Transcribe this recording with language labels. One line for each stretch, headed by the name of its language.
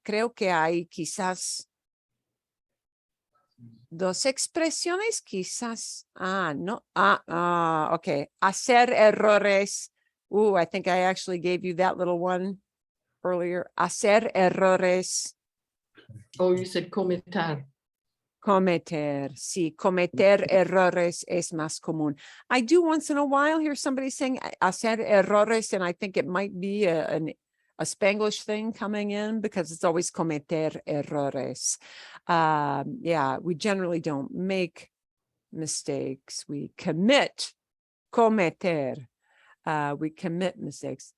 Spanish: Creo que hay quizás 2 expresiones, quizás. No. Okay. Hacer errores.
English: I think I actually gave you that little one earlier.
Spanish: Hacer errores.
English: Oh, you said cometer.
Spanish: Cometer. Sí, cometer errores es más común.
English: I do once in a while hear somebody saying
Spanish: hacer errores,
English: and I think it might be a Spanglish thing coming in because it's always
Spanish: cometer errores.
English: Yeah, we generally don't make mistakes. We commit, cometer. We commit mistakes.